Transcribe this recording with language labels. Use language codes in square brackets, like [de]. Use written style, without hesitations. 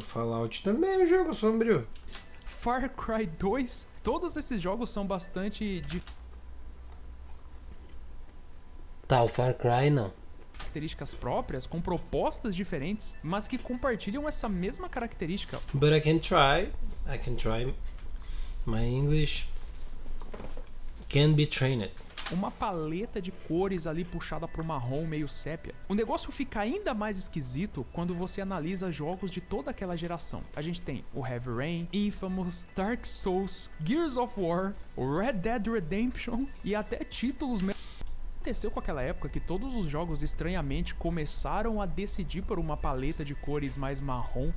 [pt] Fallout também é um jogo sombrio. Far Cry 2. Todos esses jogos são bastante Tá, o Far Cry não. características próprias, com propostas diferentes, mas que compartilham essa mesma característica. [en] But I can try. I can try. My English can be trained. [pt] Uma paleta de cores ali puxada pro marrom meio sépia. O negócio fica ainda mais esquisito quando você analisa jogos de toda aquela geração. A gente tem o Heavy Rain, Infamous, Dark Souls, Gears of War, o Red Dead Redemption e até títulos aconteceu com aquela época que todos os jogos estranhamente começaram a decidir por uma paleta de cores mais marrom.